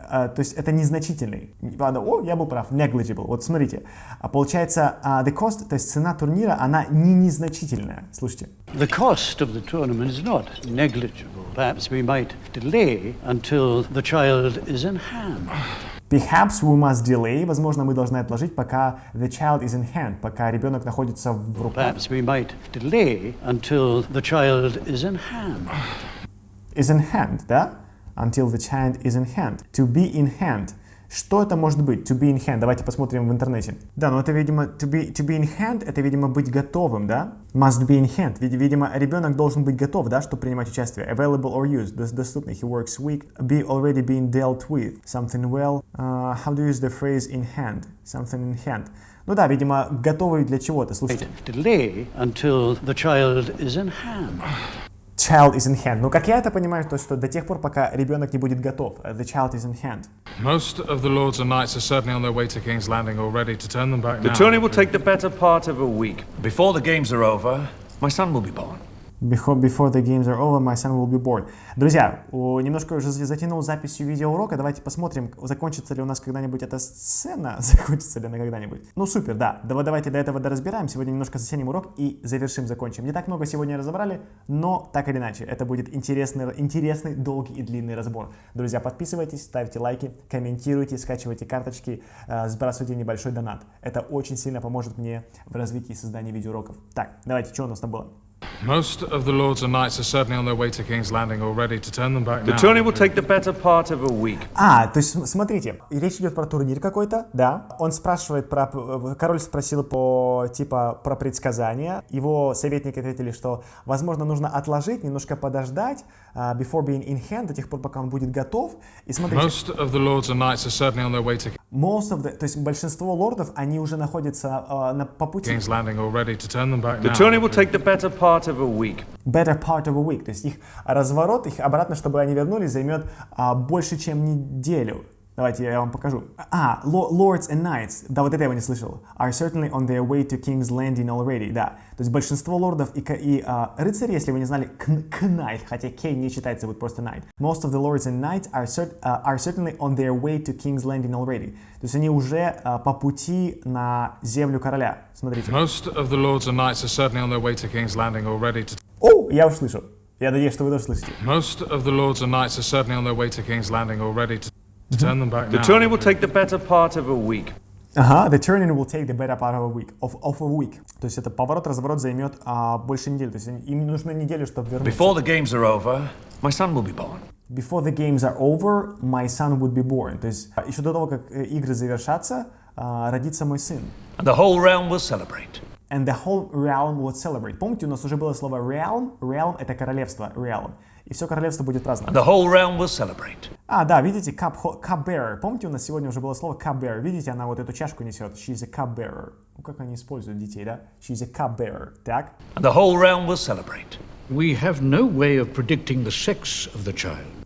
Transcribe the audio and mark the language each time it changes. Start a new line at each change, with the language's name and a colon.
Russian: То есть это незначительный. Ладно, я был прав. Negligible. Вот смотрите. Получается, the cost, то есть цена турнира, она не незначительная. Слушайте.
English: The cost of the tournament is not negligible. Perhaps we might delay until the child is in hand. Perhaps we must delay.
Russian: Возможно, мы должны отложить, пока
English: the child is in hand,
Russian: пока ребенок находится в руках.
English: Perhaps we might delay until the child is in hand. Is in hand,
Russian: да?
English: Until the child is in hand. To be in hand. Что это может быть? To be in hand.
Russian: Давайте посмотрим в интернете. Да, ну это, видимо,
English: to be in hand,
Russian: это, видимо, быть готовым, да?
English: Must be in hand.
Russian: Видимо, ребенок должен быть готов, да, чтобы принимать участие.
English: Available or used.
Russian: Доступный.
English: He works weak. Be already being dealt with. Something well. How do you use the phrase in hand? Something in hand.
Russian: Ну да, видимо, готовый для чего-то. Слушайте.
English: Delay until the child is in hand. Child is in hand.
Russian: Ну, как я это понимаю, то что до тех пор, пока ребенок не будет готов.
English: The child is in hand. Most of the lords and knights are certainly on their way to King's Landing already. To turn them back The now... tourney will take the better part of a week. Before the games are over, my son will be born. Before the games are over, my son will be born.
Russian: Друзья, немножко уже затянул записью видеоурока. Давайте посмотрим, закончится ли у нас когда-нибудь эта сцена. Закончится ли она когда-нибудь. Ну супер, да. Давайте до этого доразбираем. Сегодня немножко затянем урок и завершим, закончим. Не так много сегодня разобрали, но так или иначе. Это будет интересный, долгий и длинный разбор. Друзья, подписывайтесь, ставьте лайки, комментируйте, скачивайте карточки, сбрасывайте небольшой донат. Это очень сильно поможет мне в развитии и создании видеоуроков. Так, давайте, что у нас там было?
English: Most of the lords and knights are certainly on their way to King's Landing already. To turn them back The now... tourney will take the better part of a week.
Russian: То есть, смотрите, речь идет про турнир какой-то, да. Он спрашивает король спросил про предсказания. Его советники ответили, что, возможно, нужно отложить, немножко подождать,
English: before being in hand,
Russian: до тех пор, пока он будет готов. И смотрите.
English: Most of the lords and knights are certainly on their way to...
Russian: То есть большинство лордов, они уже находятся по пути.
English: King's Landing already. To turn them back The now... tourney will take the better part of a week. Better part of a week.
Russian: То есть их разворот, их обратно, чтобы они вернулись, займет больше, чем неделю. Давайте я вам покажу. Lords and Knights. Да, вот это я его не слышал.
English: Are certainly on their way to King's Landing already.
Russian: Да. То есть большинство лордов и рыцари, если вы не знали, knight, хотя K не читается, будет просто knight.
English: Most of the lords and knights are certainly on their way to King's Landing already.
Russian: То есть они уже по пути на землю короля. Смотрите.
English: Most of the lords and knights are certainly on their way to King's Landing already.
Russian: Я уже слышу. Я надеюсь, что вы тоже слышите.
English: Most of the lords and knights are certainly on their way to King's Landing already. To turn them back The now... tourney will take the better part of a week. The tourney will take the better part of a week. Of a week.
Russian: То есть это поворот-разворот займет больше недели. То есть им нужна неделя, чтобы вернуться.
English: Before the games are over, my son will be born. Before the games are over, my son would be born.
Russian: То есть еще до того, как игры завершатся, родится мой сын.
English: And the whole realm will celebrate. And the whole realm would celebrate.
Russian: Помните, у нас уже было слово realm? Realm — это королевство.
English: Realm.
Russian: И все королевство будет праздновать.
English: And the whole realm will celebrate.
Russian: Да, видите, cup-bearer. Помните, у нас сегодня уже было слово cup-bearer. Видите, она вот эту чашку несет.
English: She's a cup-bearer.
Russian: Ну, как они используют детей, да?
English: She's a cup-bearer.
Russian: Так?
English: And the whole realm will celebrate. We have no way of predicting the sex of the child.